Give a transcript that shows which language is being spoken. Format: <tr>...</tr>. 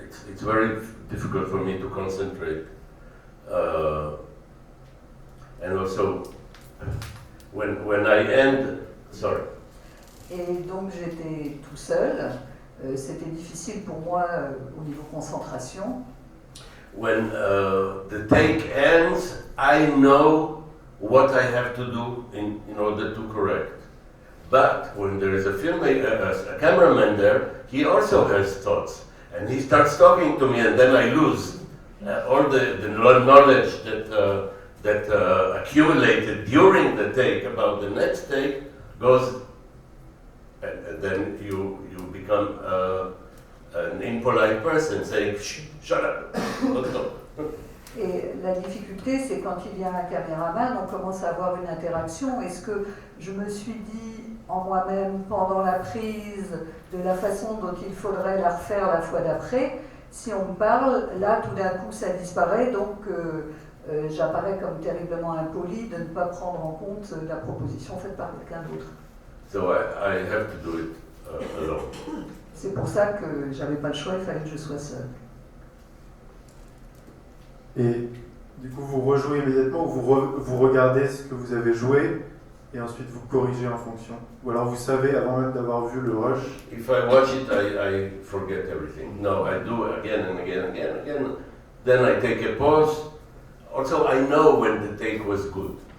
<en>It's very difficult for me to concentrate. And also when I end, sorry.</en> <fr>Et donc j'étais tout seul. C'était difficile pour moi au niveau concentration.</fr> <en>When the take ends, I know what I have to do in order to correct. But when there is a cameraman there, he also has thoughts. And he starts talking to me, and then I lose all the knowledge that accumulated during the take about the next take goes, and then you become an impolite person saying, shut up, don't talk.</en> <fr>Et la difficulté, c'est quand il y a un caméraman, on commence à avoir une interaction. Est-ce que je me suis dit en moi-même pendant la prise de la façon dont il faudrait la refaire la fois d'après? Si on me parle, là, tout d'un coup, ça disparaît, donc j'apparais comme terriblement impoli de ne pas prendre en compte la proposition faite par quelqu'un d'autre.</fr> <en>So I have to do it alone.</en> <fr>C'est pour ça que j'avais pas le choix, il fallait que je sois seule. Et du coup, vous rejouez immédiatement ou vous regardez ce que vous avez joué et ensuite vous corrigez en fonction? Ou alors vous savez avant même d'avoir vu le rush?</fr> <en>If I watch it, I forget everything. No, I do again and again and again and again. Then I take a pause. Also, I know when the take was good.</en>